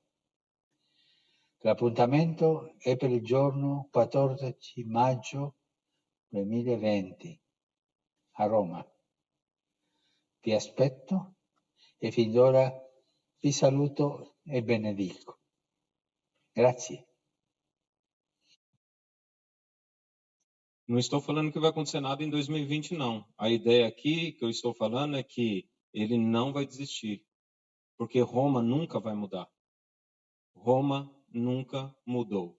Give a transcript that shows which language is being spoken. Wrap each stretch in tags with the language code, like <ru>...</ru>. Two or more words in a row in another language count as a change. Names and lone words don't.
<it>L'appuntamento è per il giorno 14 maggio 2020 a Roma. Vi aspetto e fin d'ora vi saluto e benedico. Grazie.</it> <pt>Não estou falando que vai acontecer nada em 2020, não. A ideia aqui que eu estou falando é que ele não vai desistir, porque Roma nunca vai mudar. Roma nunca mudou.</pt>